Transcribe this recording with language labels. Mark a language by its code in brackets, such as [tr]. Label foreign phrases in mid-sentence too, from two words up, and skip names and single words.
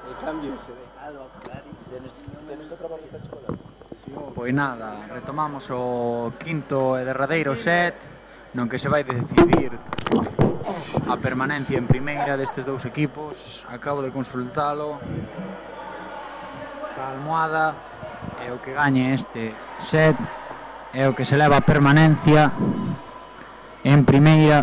[es] cambio ese de Alba, Clary. Tienes outra bolita de chocolate? [gl] Pois nada, retomamos o quinto e derradeiro set, non que se vai decidir a permanencia en primeira destes dous equipos. Acabo de consultalo. A almohada é o que gañe este set, é o que se leva a permanencia en primeira.